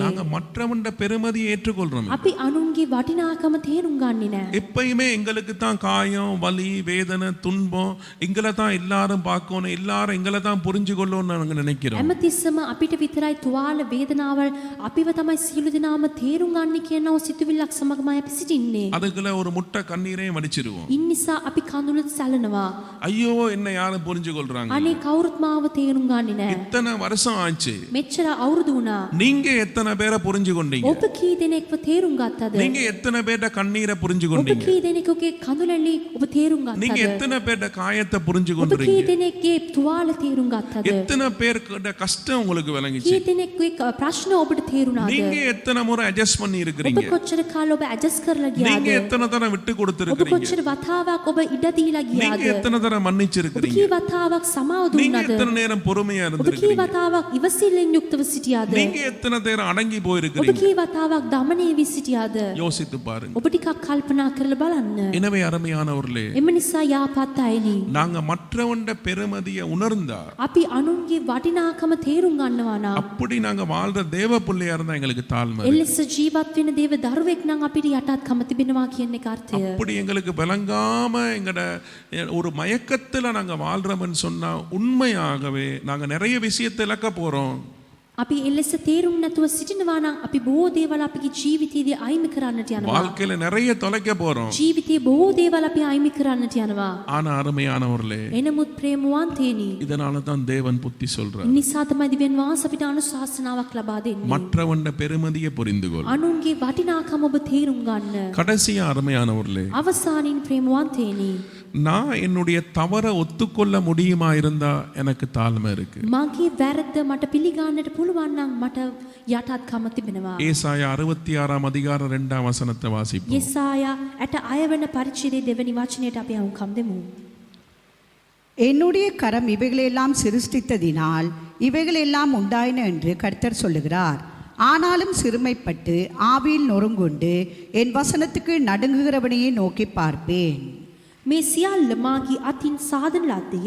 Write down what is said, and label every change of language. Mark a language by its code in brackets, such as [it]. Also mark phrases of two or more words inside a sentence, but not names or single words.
[ta] நாங்க மற்றவண்ட பெருமதியை ஏற்றுக்கொள்றோம். [si] අපි අනුන්ගේ වටිනාකම තේරුම් ගන්නේ නැහැ. [ta] எப்பயுமே எங்களுக்கு தான் காயம், வலி, வேதனை, துன்பம், எங்களை தான் எல்லாரும் பார்க்கணும், எல்லாரும் எங்களை தான் புரிஞ்சு கொள்ளணும்னு நாங்க நினைக்கிறோம். [si] හැමතිස්සම අපිට විතරයි තුවාල වේදනාවල් අපිව තමයි සියලු දෙනාම තේරුම් ගන්න කියනව සිතුවිල්ලක් සමගමයි අපි සිටින්නේ. [ta] அதுக்குள்ள ஒரு முட்டை கண்ணீரையும் வடிச்சிருவோம். [si] ඉන් නිසා අපි කඳුළු සැලනවා. [ta] ஐயோ என்ன யாரும் புரிஞ்சு கொள்றாங்க? [si] අනේ කවුරුත් මාව තේරුම් ගන්නේ නැහැ. [ta] இத்தனை வருஷம் ஆச்சு, [si] මෙච්චර අවුරුදු වුණා. [ta] நீங்க எத்தனை பேரை புரிஞ்சு கொண்டீங்க? [si] ඔබ කී දෙනෙක්ව තේරුම් ගත්තද? [ta] நீங்க எத்தனை பேர்ட கண்ணீரை புரிஞ்சு [si] ඔබ [ta] கொண்டீங்க? [si] කී දෙනෙකුගේ කඳුළැලි ඔබ තේරුම් [ta] நீங்க [si] ගත්තද? [ta] எத்தனை பேர்ட காயத்தை புரிஞ்சு [si] ඔබ [ta] கொண்டீங்க? [si] කී දෙනෙක්ගේ තුවාල තේරුම් ගත්තද? [ta] எத்தனை பேர்கிட்ட கஷ்டம் உங்களுக்கு விளங்கிச்சு? [si] කී දෙනෙක්ගේ ප්‍රශ්න ඔබට තේරුණාද? [ta] நீங்க எத்தனை முறை அட்ஜஸ்ட் பண்ணி [si] ඔබ [ta] இருக்கிறீங்க? [si] කොච්චර කාල ඔබ ඇඩ්ජස්ට් කරලා [ta] நீங்க [si] ගියාද? [ta] எத்தனை தடவை விட்டு [si] ඔබ [ta] கொடுத்திருக்கிறீங்க? [si] කොච්චර වතාවක් ඔබ ඉඩ දීලා [ta] நீங்க [si] ගියාද? [ta] எத்தனை தடவை [si] ඔබ [ta] மன்னிச்சிருக்கிறீங்க? [si] කී වතාවක් සමාව [ta] நீங்க [si] දුන්නාද? [ta] எத்தனை நேரம் பொறுமையா [si] ඔබ කී [ta] இருந்திருக்கிறீங்க? [si] වතාවක් ඉවසිල්ලෙන් යුක්තව සිටියාද? [ta] நீங்க எத்தனை நேரம் அடங்கி [si] ඔබ [ta] போயிருக்கிறீங்க? [si] කී වතාවක් දමනය වී සිටියාද? [ta] யோசித்து பாருங்க. [si] ඔබ ටිකක් කල්පනා කරලා බලන්න. [ta] எனவே அருமையானவர்களே, [si] එම නිසා යාපත් අයනි, [ta] நாங்க மற்றவண்ட பெருமதியை உணர்ந்தா, [si] අපි අනුන්ගේ වටිනාකම තේරුම් ගන්නවා නම්, [ta] அப்படி நாங்க வாழ்ற தேவ பிள்ளையா இருந்தா எங்களுக்கு தாழ்மை. [si] එලෙස ජීවත් වෙන දේව දරුවෙක් නම් අපිට යටත්කම තිබෙනවා කියන එක අර්ථය. [ta] அப்படி எங்களுக்கு விளங்காம எங்கட ஒரு மயக்கத்துல நாங்க வாழ்றோம்னு சொன்னா உண்மையாகவே நாங்க நிறைய விஷயத்தை இழக்க போறோம். [si] අපි එලෙස තේරුම් නැතුව සිටිනවා නම් අපි බොහෝ දේවල් අපගේ ජීවිතයේදී අයිමි කරන්නට යනවා. [ta] வாழ்க்கையில நிறைய தொலைக்க போறோம். [si] ජීවිතයේ බොහෝ දේවල් අපි අයිමි කරන්නට යනවා. [ta] ஆனா அருமையானவர்களே, [si] එනමුත් ප්‍රේමවන්තේනි, [ta] இதனால தான் தேவன் புத்தி சொல்றார். [si] නිසා තමයි දිව්‍යන් වහන්සේ අපිට අනුශාසනාවක් ලබා දෙන්නේ. [ta] மற்றவண்ட பெருமதியை புரிந்து கொள். [si] අනුන්ගේ වටිනාකම ඔබ තේරුම් ගන්න. [ta] கடைசியா அருமையானவர்களே, [si] අවසානින් ප්‍රේමවන්තේනි, [ta] நான் என்னுடைய தவறை ஒத்துக்கொள்ள முடியுமா இருந்தா எனக்கு தாழ்மை இருக்கு. [si] මගේ වැරද්ද මට පිළිගන්නට පුළුවන් නම් මට යටත්කම තිබෙනවා. [ta] ஏசாயா 66 அதிகாரம் 2 வசனத்தை வாசிப்போம். [si] යෙසායා 6 වෙනි පරිච්ඡේදයේ දෙවෙනි වචනයට අපි අහුම්කම් දෙමු. [ta] என்னுடைய கரம் இவைகளெல்லாம் சிருஷ்டித்ததினால் இவைகளெல்லாம் உண்டாயின என்று கர்த்தர் சொல்லுகிறார். ஆனாலும் சிறுமைப்பட்டு ஆவியில் நொறுங்குண்டு என் வசனத்துக்கு நடுங்குகிறவனையே நோக்கி பார்ப்பேன். [si] මේ සියල්ල මාගේ අතින් සාධන ලද්දය.